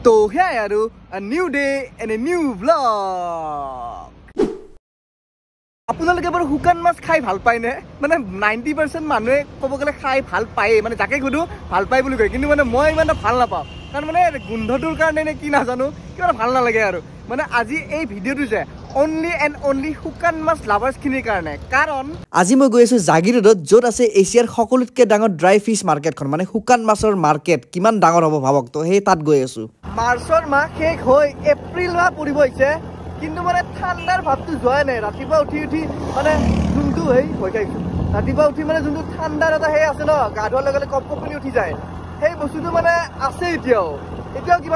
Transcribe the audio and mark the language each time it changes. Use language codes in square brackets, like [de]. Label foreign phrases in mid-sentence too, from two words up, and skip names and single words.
[as] তো হেয়াই আৰু [en] a new day and a new vlog [as] আপোনালোকে বাৰু শুকান মাছ খাই ভাল পায় নে মানে 90% মানুহে ক'ব গ'লে খাই ভাল পায় মানে যাকে গুদু ভাল পায় বুলি কয় কিন্তু মানে মই ইমান ভাল নাপাওঁ কাৰণ মানে গোন্ধটোৰ কাৰণে নে কি নাজানো কিবা ভাল নালাগে আৰু মানে আজি এই ভিডিঅ'টো যে [en] only and only [as] শুকান মাছ লাভাৰ্স খিনিৰ কাৰণে কাৰণ আজি মই গৈ আছো জাগিৰোডত য'ত আছে এছিয়াৰ সকলোতকৈ ডাঙৰ [en] dry fish [as] মাৰ্কেটখন মানে শুকান মাছৰ মাৰ্কেট কিমান ডাঙৰ হ'ব ভাবক তো সেই তাত গৈ আছো মাৰ্চৰ মাহ শেষ হৈ এপ্ৰিল মাহ পৰিব হৈছে কিন্তু মানে ঠাণ্ডাৰ ভাৱটো যোৱাই নাই ৰাতিপুৱা উঠি মানে যোনটো হেই হৈ গৈছো ৰাতিপুৱা উঠি মানে যোনটো ঠাণ্ডাৰ এটা সেই আছে ন গা ধোৱাৰ লগে লগে কপকপনি উঠি যায় সেই বস্তুটো মানে আছে এতিয়াও কিবা